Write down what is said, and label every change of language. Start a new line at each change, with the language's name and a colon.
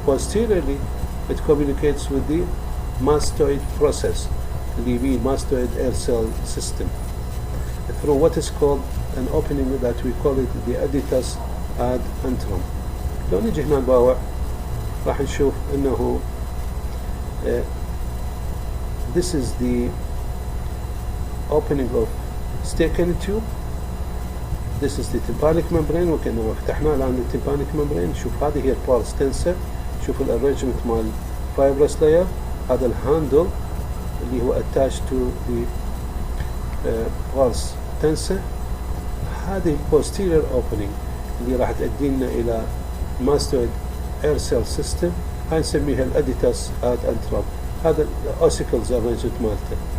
English: Posteriorly it communicates with the mastoid process, the mastoid air cell system, through what is called an opening that we call it the adytus ad antrum.
Arabic: لو نجي هنا نباوع راح نشوف انه
English: this is the opening of Eustachian tube. This is the tympanic membrane.
Arabic: وكأنه فتحنا الآن التيمبانيك membrane. شوف هذه هي البارس تنسر. شوف الارينجمنت مال fibrous layer. هذا الهاندل اللي هو
English: attached to the pulse tensor. هذه posterior opening
Arabic: اللي راح تؤدينا إلى
English: mastoid air cell system.
Arabic: هاي نسميها الاديتاس ad antrum. هذا
English: ossicles arrangement
Arabic: مالته.